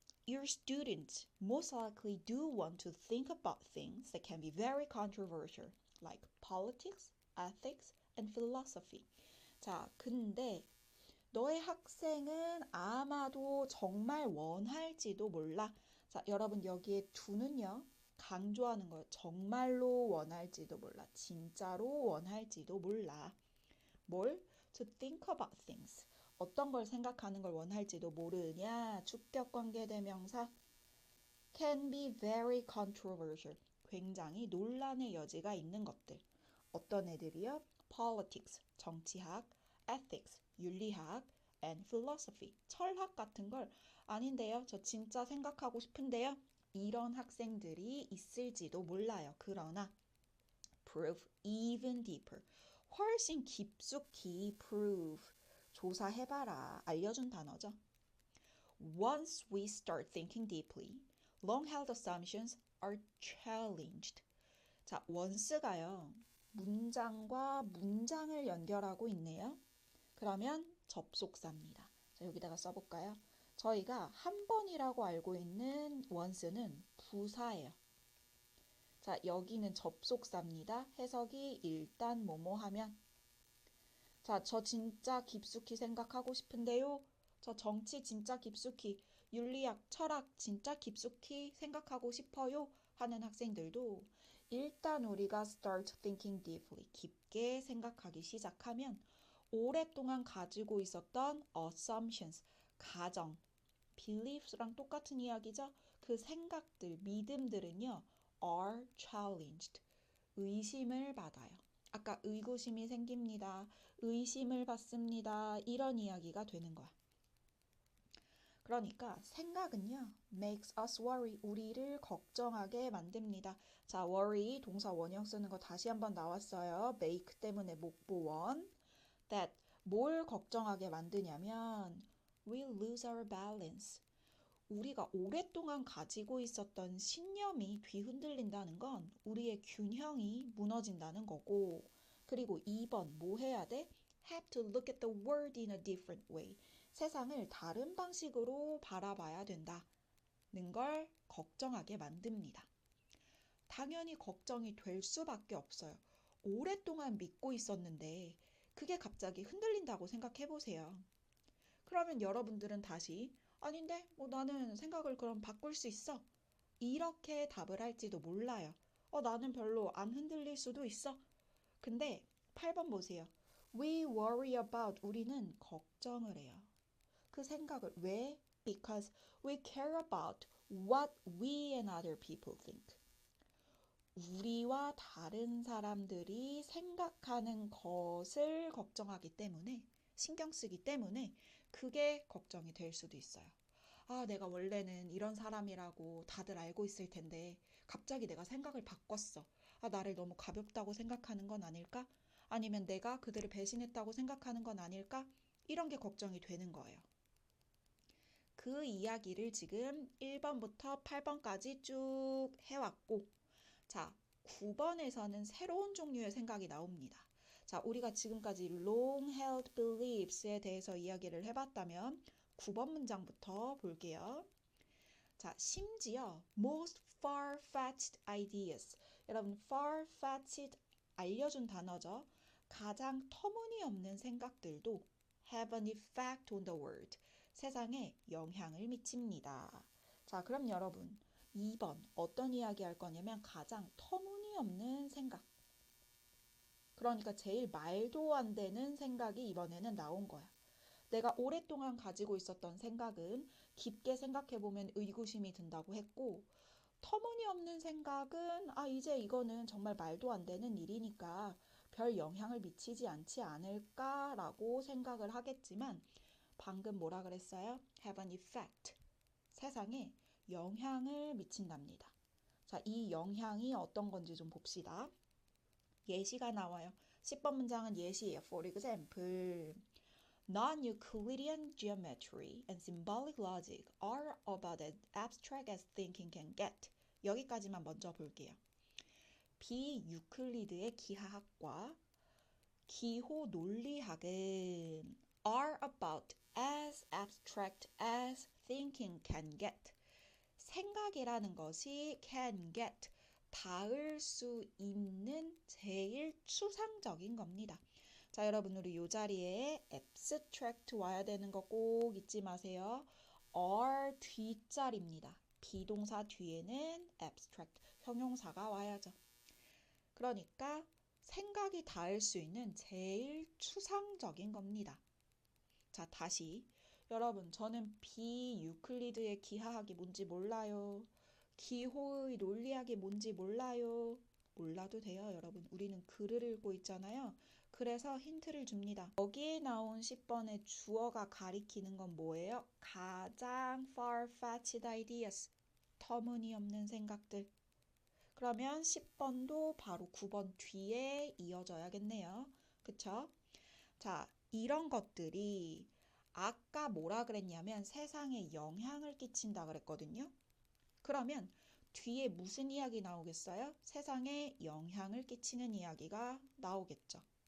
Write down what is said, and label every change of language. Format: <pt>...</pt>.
<en>Your students most likely do want to think about things that can be very controversial, like politics, ethics, and philosophy.</en> <ko>자, 근데 너의 학생은 아마도 정말 원할지도 몰라. 자, 여러분 여기에 do는요. 강조하는 거예요. 정말로 원할지도 몰라. 진짜로 원할지도 몰라. 뭘?</ko> <en>To think about things.</en> <ko>어떤 걸 생각하는 걸 원할지도 모르냐. 주격관계대명사.</ko> <en>Can be very controversial.</en> <ko>굉장히 논란의 여지가 있는 것들. 어떤 애들이요? Politics, 정치학, ethics, 윤리학,</ko> <en>and philosophy,</en> <ko>철학 같은 걸 아닌데요. 저 진짜 생각하고 싶은데요. 이런 학생들이 있을지도 몰라요. 그러나</ko> <en>prove even deeper.</en> <ko>훨씬 깊숙이 prove. 조사해봐라. 알려준 단어죠.</ko> <en>Once we start thinking deeply, long-held assumptions are challenged.</en> <ko>자, once가요. 문장과 문장을 연결하고 있네요. 그러면 접속사입니다. 자, 여기다가 써볼까요? 저희가 한 번이라고 알고 있는 once는 부사예요. 자, 여기는 접속사입니다. 해석이 일단 뭐뭐 하면. 자, 저 진짜 깊숙이 생각하고 싶은데요. 저 정치 진짜 깊숙이, 윤리학, 철학 진짜 깊숙이 생각하고 싶어요. 하는 학생들도 일단 우리가</ko> <en>start thinking deeply,</en> <ko>깊게 생각하기 시작하면 오랫동안 가지고 있었던 assumptions, 가정, beliefs랑 똑같은 이야기죠. 그 생각들, 믿음들은요,</ko> <en>are challenged.</en> <ko>의심을 받아요. 아까 의구심이 생깁니다. 의심을 받습니다. 이런 이야기가 되는 거야. 그러니까 생각은요,</ko> <en>makes us worry.</en> <ko>우리를 걱정하게 만듭니다. 자, worry 동사 원형 쓰는 거 다시 한번 나왔어요. make 때문에 목보원.</ko> <en>that</en> <ko>뭘 걱정하게 만드냐면</ko> <en>we lose our balance.</en> <ko>우리가 오랫동안 가지고 있었던 신념이 뒤흔들린다는 건 우리의 균형이 무너진다는 거고, 그리고 2번 뭐 해야 돼?</ko> <en>Have to look at the world in a different way.</en> <ko>세상을 다른 방식으로 바라봐야 된다는 걸 걱정하게 만듭니다. 당연히 걱정이 될 수밖에 없어요. 오랫동안 믿고 있었는데 그게 갑자기 흔들린다고 생각해 보세요. 그러면 여러분들은 다시 아닌데 뭐 나는 생각을 그럼 바꿀 수 있어. 이렇게 답을 할지도 몰라요. 나는 별로 안 흔들릴 수도 있어. 근데 8번 보세요.</ko> <en>We worry about</en> <ko>우리는 걱정을 해요. 그 생각을 왜?</ko> <en>Because we care about what we and other people think.</en> <ko>우리와 다른 사람들이 생각하는 것을 걱정하기 때문에 신경 쓰기 때문에 그게 걱정이 될 수도 있어요. 아, 내가 원래는 이런 사람이라고 다들 알고 있을 텐데 갑자기 내가 생각을 바꿨어. 아, 나를 너무 가볍다고 생각하는 건 아닐까? 아니면 내가 그들을 배신했다고 생각하는 건 아닐까? 이런 게 걱정이 되는 거예요. 그 이야기를 지금 1번부터 8번까지 쭉 해왔고, 자, 9번에서는 새로운 종류의 생각이 나옵니다. 자, 우리가 지금까지</ko> <en>long-held beliefs</en> <ko>에 대해서 이야기를 해봤다면 9번 문장부터 볼게요. 자, 심지어</ko> <en>most far-fetched ideas.</en> <ko>여러분, far-fetched 알려준 단어죠. 가장 터무니없는 생각들도</ko> <en>have an effect on the world.</en> <ko>세상에 영향을 미칩니다. 자, 그럼 여러분, 2번 어떤 이야기 할 거냐면 가장 터무니없는 생각. 그러니까 제일 말도 안 되는 생각이 이번에는 나온 거야. 내가 오랫동안 가지고 있었던 생각은 깊게 생각해보면 의구심이 든다고 했고, 터무니없는 생각은 이제 이거는 정말 말도 안 되는 일이니까 별 영향을 미치지 않지 않을까라고 생각을 하겠지만 방금 뭐라 그랬어요?</ko> <en>have an effect.</en> <ko>세상에 영향을 미친답니다. 자, 이 영향이 어떤 건지 좀 봅시다. 예시가 나와요. 10번 문장은 예시예요.</ko> <en>For example, non-Euclidean geometry and symbolic logic are about as abstract as thinking can get.</en> <ko>여기까지만 먼저 볼게요. 비유클리드의 기하학과 기호 논리학은</ko> <en>are about as abstract as thinking can get.</en> <ko>생각이라는 것이</ko> <en>can get,</en> <ko>닿을 수 있는 제일 추상적인 겁니다. 자, 여러분 우리 이 자리에 abstract 와야 되는 거 꼭 잊지 마세요. are 뒷자리입니다. 비동사 뒤에는 abstract, 형용사가 와야죠. 그러니까 생각이 닿을 수 있는 제일 추상적인 겁니다. 자, 다시 여러분 저는 비유클리드의 기하학이 뭔지 몰라요. 기호의 논리학이 뭔지 몰라요. 몰라도 돼요, 여러분. 우리는 글을 읽고 있잖아요. 그래서 힌트를 줍니다. 여기에 나온 10번의 주어가 가리키는 건 뭐예요? 가장</ko> <en>far-fetched ideas.</en> <ko>터무니없는 생각들. 그러면 10번도 바로 9번 뒤에 이어져야겠네요. 그쵸? 자, 이런 것들이 아까 뭐라 그랬냐면 세상에 영향을 끼친다 그랬거든요. 그러면 뒤에 무슨 이야기 나오겠어요? 세상에 영향을 끼치는 이야기가 나오겠죠.</ko>